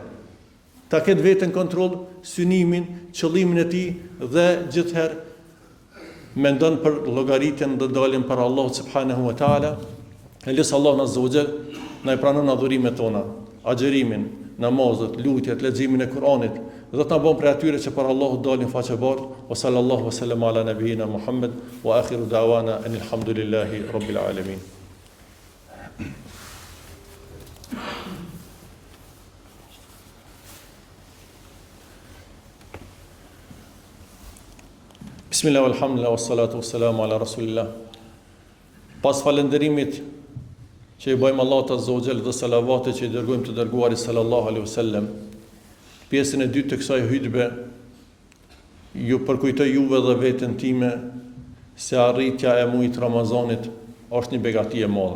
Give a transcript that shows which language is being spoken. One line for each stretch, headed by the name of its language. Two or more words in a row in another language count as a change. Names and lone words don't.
Albanian: Ta ketë veten kontroll, synimin, qëllimin e tij dhe gjithherë mendon për llogaritën dhe dalin para Allahut
Arabic: سبحانه وتعالى.
Albanian: Elis Allah
Arabic: عز وجل
Albanian: na i pranon adhurimet tona, agjerimin, namazet, lutjet, leximin e Kuranit, dhe të na bën për atyre që para Allahut dalin faqe bardh.
Arabic: وصلى الله وسلم على نبينا محمد وآخر دعوانا أن الحمد لله رب العالمين. بسم الله، الحمد لله، والصلاة والسلام على رسول الله.
Albanian: Pas falënderimit që i bëjmë Allahut
Arabic: عز وجل
Albanian: dhe salavatet që i dërgojmë të dërguarit
Arabic: صلى الله عليه وسلم,
Albanian: pjesën e dytë të kësaj hutbe ju përkujtoj juve dhe veten time se arritja e muajit Ramazanit është një begati e madhe.